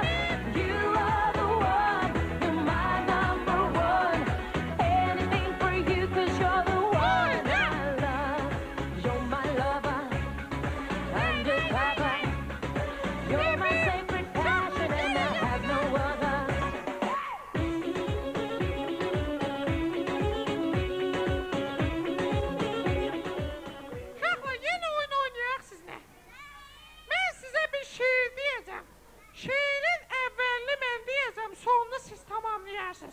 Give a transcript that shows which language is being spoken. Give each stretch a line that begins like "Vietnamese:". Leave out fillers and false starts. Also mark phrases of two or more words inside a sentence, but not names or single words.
English: You are the one, you're my number one. Anything for you 'cause you're the one I love. You're my lover, undercover. You're my sacred passion and I have no other.
Azerbaijani: Uşaqlar, yenə oyun oynayaq sizlə. Mən sizə bir şeir deyəcəm. Şeirin əvvəlini mən deyəcəm, sonunu siz tamamlayarsınız.